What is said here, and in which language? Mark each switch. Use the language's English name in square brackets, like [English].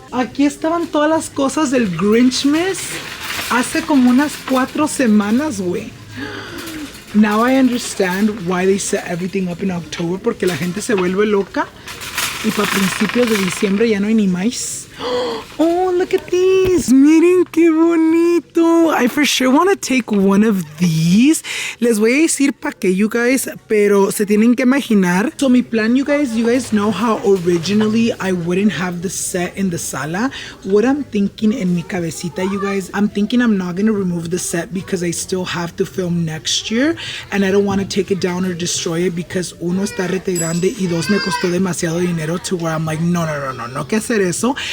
[Spanish] Aquí estaban todas las cosas del Grinchmas hace como unas 4 semanas, güey. [English] Now I understand why they set everything up in October, [Spanish] porque la gente se vuelve loca y para principios de diciembre ya no hay ni más. [English] Oh, look at these. [Spanish] Miren qué bonito. [English] I for sure want to take one of these. [Spanish] Les voy a decir pa' qué, you guys, pero se tienen que imaginar. [English] So mi plan, you guys know how originally I wouldn't have the set in the sala. What I'm thinking in mi cabecita, you guys, I'm thinking I'm not going to remove the set because I still have to film next year and I don't want to take it down or destroy it because [Spanish] uno está rete grande y dos me costó demasiado dinero [English] to where I'm like, [Spanish] no que hacer eso.